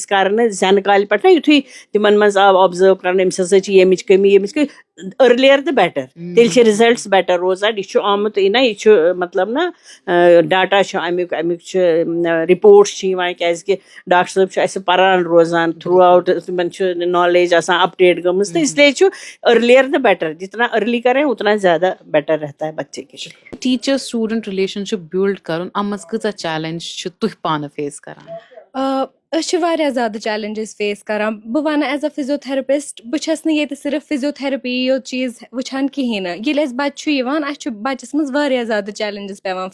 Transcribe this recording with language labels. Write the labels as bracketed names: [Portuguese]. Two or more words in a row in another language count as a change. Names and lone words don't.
[Kashmiri] کرنہٕ زٮ۪نہٕ کالہِ پٮ۪ٹھ نہ یِتھُے تِمن منٛز آو آبزٲرو کرنہٕ أمِس ہسا چھِ ییٚمِچ کٔمی [English] earlier the better [Kashmiri] تیٚلہِ چھِ رِزلٹٕس بیٹر روزان یہِ چھُ آمُت نہ یہِ چھُ مطلب نہ ڈاٹا چھُ اَمیُک چھُ رِپوٹٕس چھِ یِوان کیازِ کہِ ڈاکٹر صٲب چھُ اَسہِ پران روزان تھرٛوٗ آوُٹ تِمن چھُ نالیج آسان اپڈیٹ گٔمٕژ تہٕ اسلیے چھُ [English] earlier the better [Urdu] جتنا أرلی کریں اتنا زیادہ بیٹر رہتا ہے بچے کے لیے. [English] teacher student relationship build [Kashmiri] کرُن اَتھ منٛز کۭژاہ چیلینج چھِ تُہۍ پانہٕ فیس کران؟ أسۍ چھِ واریاہ زیادٕ چیلینجز فیس کران بہٕ وَنہٕ [English] as a physiotherapist [Kashmiri] بہٕ چھَس نہٕ ییٚتہِ صرف فِزیوتھرپی یوت چیٖز وٕچھان کِہیٖنۍ نہٕ ییٚلہِ اَسہِ بَچہِ چھُ یِوان اَسہِ چھُ بَچَس منٛز واریاہ زیادٕ چیلینجز پیٚوان